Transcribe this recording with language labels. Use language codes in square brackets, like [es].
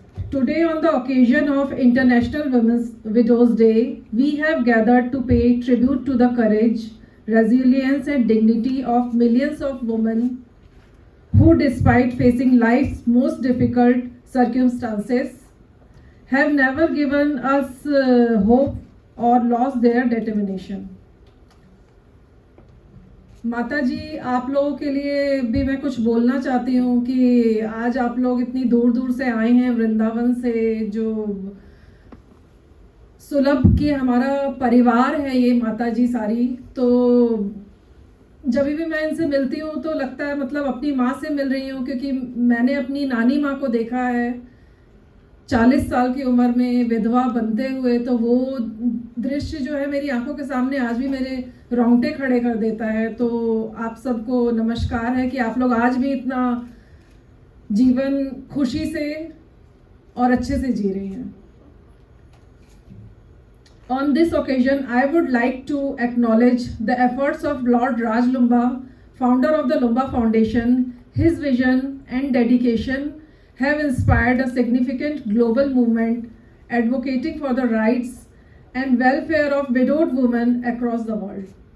[en] Today, on the occasion of International Women's Widows Day, we have gathered to pay tribute to the courage, resilience and dignity of millions of women who, despite facing life's most difficult circumstances, have never given us hope or lost their determination. [hi] माता जी, आप लोगों के लिए भी मैं कुछ बोलना चाहती हूँ कि आज आप लोग इतनी दूर दूर से आए हैं वृंदावन से, जो सुलभ की हमारा परिवार है ये माता जी सारी। तो जब भी मैं इनसे मिलती हूँ तो लगता है मतलब अपनी माँ से मिल रही हूँ, क्योंकि मैंने अपनी नानी माँ को देखा है 40 साल की उम्र में विधवा बनते हुए। तो वो दृश्य जो है मेरी आंखों के सामने आज भी मेरे रोंगटे खड़े कर देता है। तो आप सबको नमस्कार है कि आप लोग आज भी इतना जीवन खुशी से और अच्छे से जी रहे हैं। [en] On this occasion, I would like to acknowledge the efforts of Lord Raj Loomba, founder of the Loomba Foundation. His vision and dedication have inspired a significant global movement advocating for the rights and welfare of widowed women across the world.